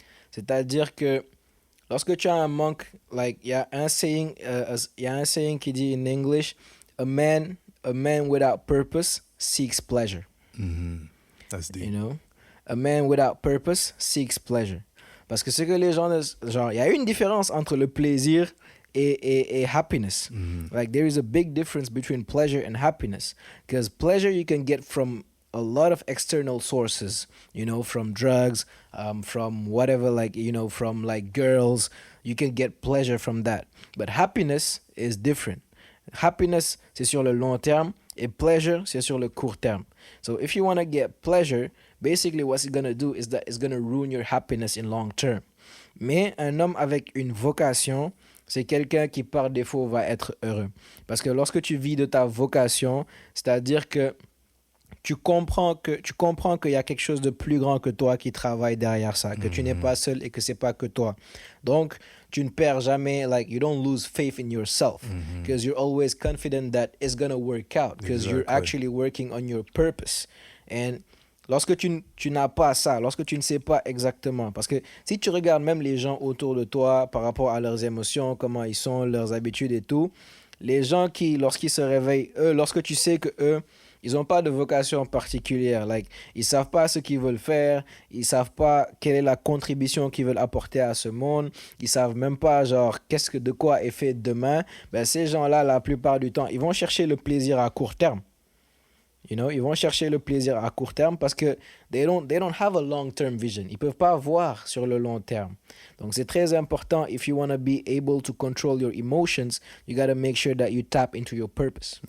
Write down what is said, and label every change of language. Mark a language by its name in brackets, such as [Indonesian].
[French] C'est-à-dire que lorsque tu as un manque, like, il y a un saying qui dit [English] in English, a man without purpose seeks pleasure. That's deep. You know? A man without purpose seeks pleasure. [French] Parce que ce que les gens, genre, il y a une différence entre le plaisir et happiness. [English] Like, there is a big difference between pleasure and happiness. Because pleasure you can get from a lot of external sources, you know, from drugs, from whatever, like, you know, from like girls, you can get pleasure from that. But happiness is different. [French] Happiness, c'est sur le long terme, et pleasure, c'est sur le court terme. [English] So if you want to get pleasure, basically what it's going to do is that it's going to ruin your happiness in long term. [French] Mais un homme avec une vocation, c'est quelqu'un qui par défaut va être heureux. Parce que lorsque tu vis de ta vocation, c'est-à-dire que tu comprends qu'il y a quelque chose de plus grand que toi qui travaille derrière ça, que tu n'es pas seul et que c'est pas que toi. Donc, tu ne perds jamais, [English] like, you don't lose faith in yourself because you're always confident that it's going to work out because you're actually working on your purpose. [French] And lorsque tu n'as pas ça, lorsque tu ne sais pas exactement, parce que si tu regardes même les gens autour de toi par rapport à leurs émotions, comment ils sont, leurs habitudes et tout, les gens qui, lorsqu'ils se réveillent, eux, lorsque tu sais que eux, ils n'ont pas de vocation particulière, like, ils savent pas ce qu'ils veulent faire, ils savent pas quelle est la contribution qu'ils veulent apporter à ce monde, ils savent même pas, genre, de quoi est fait demain, ben, ces gens-là, la plupart du temps, ils vont chercher le plaisir à court terme. You know, ils vont chercher le plaisir à court terme parce que [English] they don't have a long-term vision. [French] Ils peuvent pas voir sur le long terme. Donc, c'est très important. [English] If you want to be able to control your emotions, you got to make sure that you tap into your purpose.